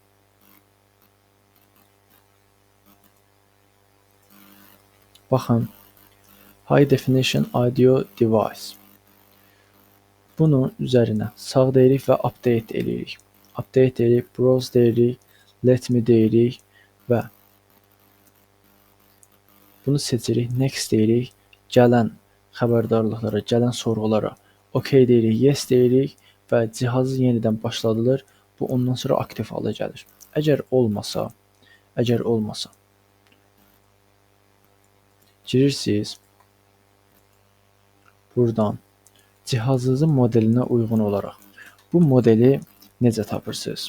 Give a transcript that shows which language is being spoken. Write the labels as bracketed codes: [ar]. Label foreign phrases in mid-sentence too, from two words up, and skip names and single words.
[az] Baxın, [en] High Definition Audio Device. [az] Bunun üzərinə sağ deyirik və update eləyirik. Update deyirik, browse deyirik, [en] let me [az] deyirik və bunu seçirik, next deyirik, gələn xəbərdarlıqlara, gələn sorğulara OK deyirik, yes deyirik və cihazı yenidən başladılır. Bu ondan sonra aktiv hala gəlir. Əgər olmasa, girirsiniz buradan cihazınızın modelinə uyğun olaraq bu modeli necə tapırsınız?